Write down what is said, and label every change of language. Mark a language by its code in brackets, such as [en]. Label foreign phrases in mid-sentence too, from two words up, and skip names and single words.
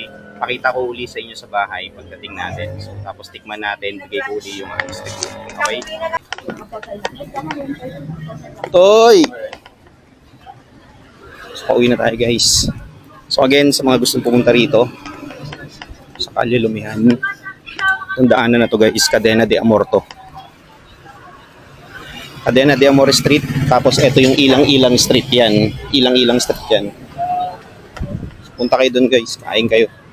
[tl] Pakita ko uli sa inyo sa bahay pagdating natin. So, tapos tikman natin, bigay ko uli yung [en] honest review. [tl] Okay? Toy! So, pauwi na tayo guys. So, again, sa mga gustong pumunta rito, sa Kalye Lumihan, yung daanan na to guys, Cadena de Amor to. Cadena de Amor Street, tapos ito yung Ilang-Ilang Street yan. Ilang-Ilang Street yan. Punta kayo dun guys, kain kayo.